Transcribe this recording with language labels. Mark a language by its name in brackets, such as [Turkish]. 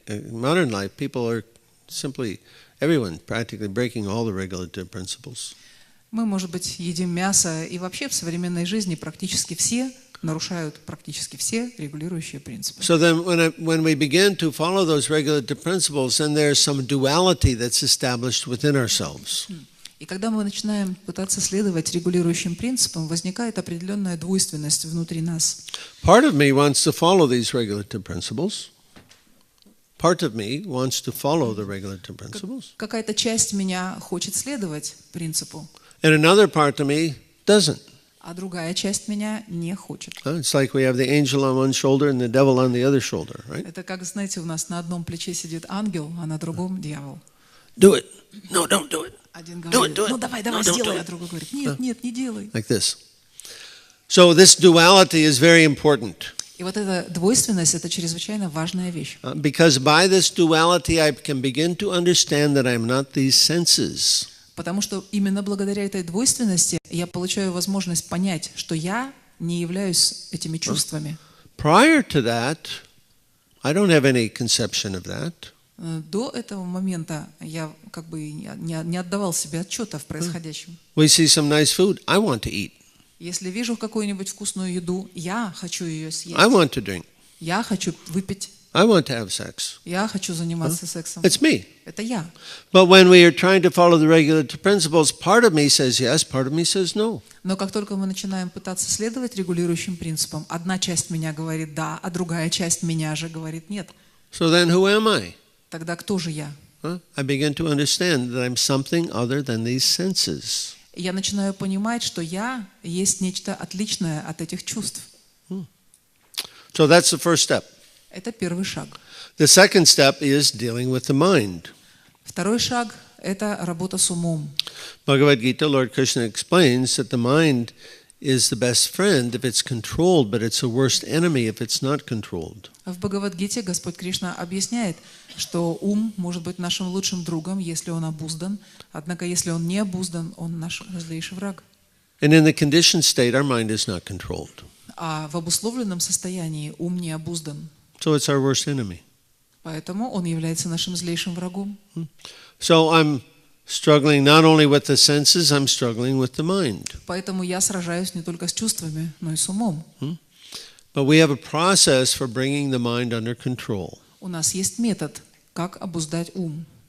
[English] Modern life, people are simply, everyone practically breaking all the regulative principles. [Russian] Мы, может быть, едим мясо, и вообще в современной жизни практически все нарушают практически все регулирующие принципы. [English] So then when we begin to follow those regulative principles, then there's some duality that's established within ourselves. [Russian] И когда мы начинаем пытаться следовать регулирующим принципам, возникает определенная двойственность внутри нас. [English] Part of me wants to follow these regulative principles. Part of me wants to follow the regulative principles. [Russian] Какая-то часть меня хочет следовать принципу, [English] And another part of me doesn't. [Russian] а другая часть меня не хочет. [English] It's like we have the angel on one shoulder and the devil on the other shoulder, right? [Russian] Это как, знаете, у нас на одном плече сидит ангел, а на другом дьявол. [English] Do it. No, don't do it. [Russian] Один говорит, [English] do it. [Russian] ну давай, [English] No, don't [Russian] сделай, [English] do [Russian] а [English] it. [Russian] другой говорит, нет, не делай. [English] Like this. So this duality is very important. [Russian] И вот эта двойственность – это чрезвычайно важная вещь. [English] Because by this duality I can begin to understand that I'm not these senses. [Russian] Потому что именно благодаря этой двойственности я получаю возможность понять, что я не являюсь этими чувствами. [English] Prior to that, I don't have any conception of that. [Russian] До этого момента я как бы не отдавал себе отчета в происходящем. [English] We see some nice food, I want to eat. [Russian] Если вижу какую-нибудь вкусную еду, я хочу ее съесть. [English] I want to drink. [Russian] Я хочу выпить. [English] I want to have sex. [Russian] Я хочу заниматься сексом. [English] It's me. [Russian] Это я. [English] But when we are trying to follow the regulative principles, part of me says yes, part of me says no. [Russian] Но как только мы начинаем пытаться следовать регулирующим принципам, одна часть меня говорит «да», а другая часть меня же говорит «нет». [English] So then who am I? [Russian] Тогда кто же я? [English] I begin to understand that I'm something other than these senses. [Russian] Я начинаю понимать, что я есть нечто отличное от этих чувств. [English] So that's the first step. [Russian] Это первый шаг. [English] The second step is dealing with the mind. [Russian] Второй шаг – это работа с умом. [English] Bhagavad Gita, Lord Krishna explains that the mind is the best friend if it's controlled, but it's the worst enemy if it's not controlled. [Russian] В Бхагавад-гите Господь Кришна объясняет, что ум может быть нашим лучшим другом, если он обуздан, однако если он не обуздан, он наш злейший враг. [English] And in the conditioned state, our mind is not controlled. [Russian] А в обусловленном состоянии ум не обуздан. [English] So it's our worst enemy. [Russian] Поэтому он является нашим злейшим врагом. [English] So I'm struggling not only with the senses, I'm struggling with the mind. [Russian] Поэтому я сражаюсь не только с чувствами, но и с умом. [English] But we have a process for bringing the mind under control. [Russian] У нас есть метод, как обуздать ум.